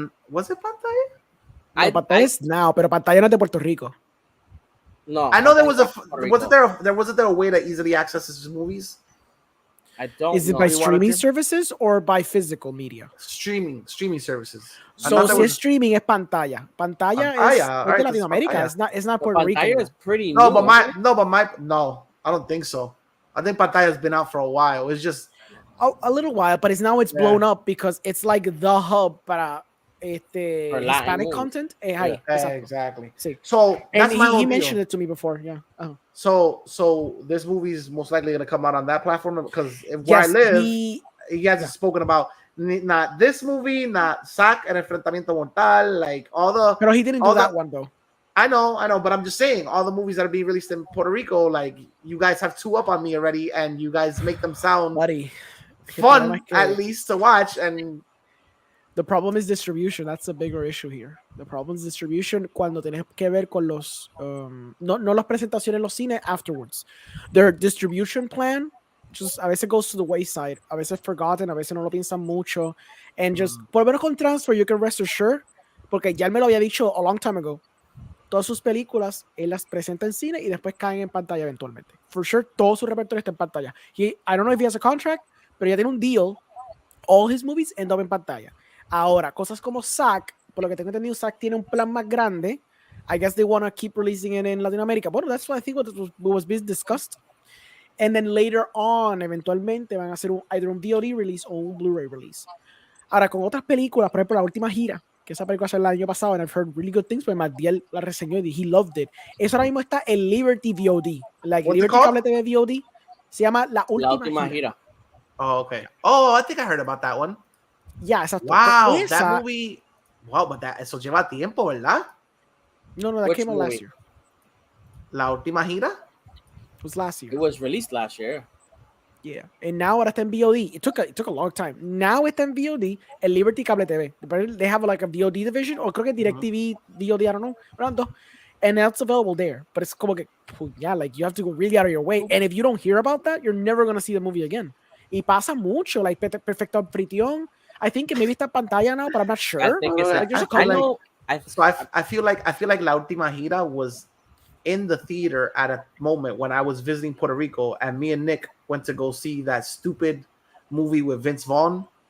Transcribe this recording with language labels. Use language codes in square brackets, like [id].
[en] Was it Pantalla? No, Pantalla is now, [es] pero Pantalla no es de Puerto Rico. [en] No, I know there was wasn't there a way to easily access his movies? I don't. Is it by streaming services or by physical media? Streaming services. [es] So si es streaming es Pantalla. Pantalla es de Latinoamérica. [en] It's not Puerto Rico. Pantalla is pretty. No, I don't think so. I think Pantalla's been out for a while. It's just a little while, but it's blown up because it's like the hub [es] para [en] Hispanic content. Exactly. [es] Sí. [en] So and that's my he mentioned it to me before. Yeah. Oh. So this movie is most likely going to come out on that platform because where I live, he hasn't spoken about not this movie, not SAC and Enfrentamiento Mortal, like all the. But he didn't do that one though. I know, but I'm just saying all the movies that are being released in Puerto Rico, like you guys have 2 up on me already, and you guys make them sound fun at least to watch. And the problem is distribution. That's a bigger issue here. The problem is distribution [es] cuando tienes que ver con los no las presentaciones en los cines afterwards. [en] Their distribution plan just [es] a veces [en] goes to the wayside, [es] a veces forgotten, a veces no lo piensan mucho, [en] and just [es] por lo menos con Transfer [en] you can rest assured, [es] porque ya él me lo había dicho [en] a long time ago. [es] Todas sus películas él las presenta en cine y después caen en pantalla eventualmente. [en] For sure, [es] todo su repertorio está en pantalla. [en] I don't know if he has a contract, [es] pero ya tiene un deal. [en] All his movies end up [es] en pantalla. Ahora, cosas como SAC, por lo que tengo entendido, Zack tiene un plan más grande. [en] I guess they want to keep releasing it in Latin America. [es] Bueno, [en] that's what I think was being discussed. And then later on, [es] eventualmente van a hacer either un VOD release o un Blu-ray release. Ahora, con otras películas, por ejemplo, La Última Gira, que esa película salió el año pasado, [en] and I've heard really good things, but [es] Matiel la reseñó y [en] he loved it. [es] Eso ahora mismo está en Liberty VOD. [en] Like What's it Liberty called? [es] Cable TV VOD. Se llama La La Última última Gira. gira. [en] Oh, okay. Oh, I think I heard about that one. Yeah, exacto. Wow, [es] Esa, [en] that movie. Wow, but [es] eso lleva tiempo, ¿verdad? [en] No, that Which came out movie? last year. La Última Gira. It was last year. It was released last year. Yeah, and now [es] ahora está en VOD. [en] It took a long time. Now [es] está en VOD en Liberty Cable TV. [en] They have like a VOD division, or [es] creo que [en] DirecTV VOD, I don't know. [es] Pronto. [en] And that's available there. But it's [es] como que, [en] yeah, like you have to go really out of your way. And if you don't hear about that, you're never going to see the movie again. [es] Y pasa mucho, like Perfecto Anfitrión. [en] I think it maybe [es] está en pantalla [en] now, but I'm not sure. I think it's Like, there's a I couple. So I feel like La Última Gira was in the theater at a moment when I was visiting Puerto Rico, and me and Nick went to go see that stupid movie with Vince Vaughn.